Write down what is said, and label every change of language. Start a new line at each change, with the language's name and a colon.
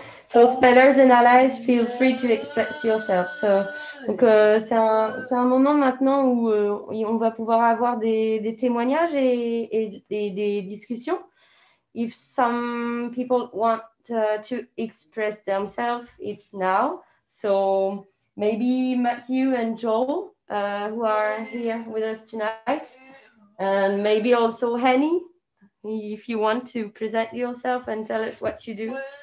English: So, spellers and allies, feel free to express yourself.
French: So, donc, c'est un moment maintenant où on va pouvoir avoir des témoignages et des discussions.
English: If some people want to express themselves, it's now. So, maybe Matthew and Joel, who are here with us tonight, and maybe also Henny, if you want to present yourself and tell us what you do.